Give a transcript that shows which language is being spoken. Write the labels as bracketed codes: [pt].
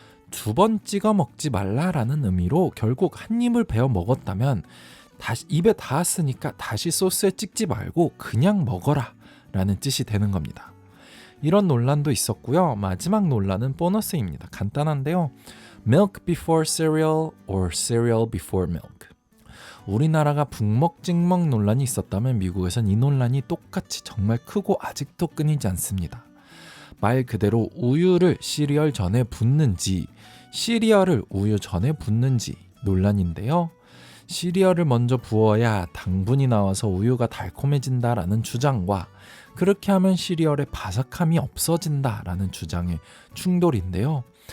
[ko] 두 번 찍어 먹지 말라라는 의미로 결국 한 입을 베어 먹었다면 다시 입에 닿았으니까 다시 소스에 찍지 말고 그냥 먹어라 라는 뜻이 되는 겁니다. 이런 논란도 있었고요. 마지막 논란은 보너스입니다. 간단한데요. [en] Milk before cereal or cereal before milk. [ko] 우리나라가 북먹 찍먹 논란이 있었다면 미국에선 이 논란이 똑같이 정말 크고 아직도 끊이지 않습니다. 말 그대로 우유를 시리얼 전에 붓는지 시리얼을 우유 전에 붓는지 논란인데요. 시리얼을 먼저 부어야 당분이 나와서 우유가 달콤해진다라는 주장과 그렇게 하면 시리얼의 바삭함이 없어진다라는 주장의 충돌인데요.